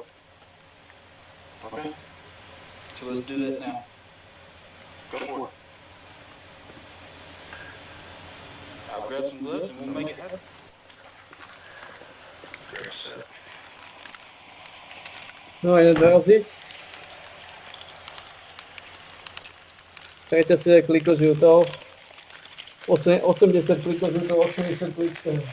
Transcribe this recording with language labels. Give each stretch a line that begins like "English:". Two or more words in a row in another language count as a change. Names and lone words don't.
English: Okay, So let's do that now. go for it. I'll grab some gloves and we'll make it happen.
Slovak: No, jeden dorazí. Dajte si kliko žltou. 80 kliko žltou, 80 kliko.